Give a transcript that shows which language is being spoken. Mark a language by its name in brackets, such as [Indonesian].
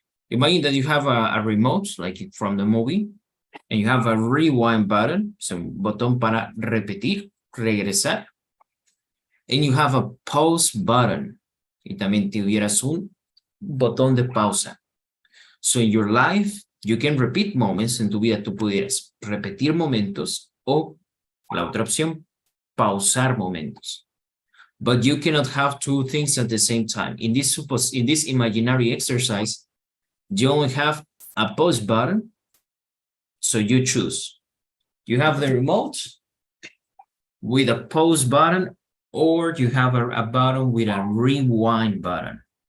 [English] Imagine that you have a remote, like from the movie, and you have a rewind button, so [Spanish] un botón para repetir, regresar, [English] and you have a pause button, [Spanish] y también tuvieras un botón de pausa. [English] So in your life, you can repeat moments. [Spanish] En tu vida tú pudieras repetir momentos o la otra opción, pausar momentos. [English] But you cannot have two things at the same time. In this imaginary exercise, you only have a pause button. So you choose. You have the remote with a pause button, or you have a button with a rewind button.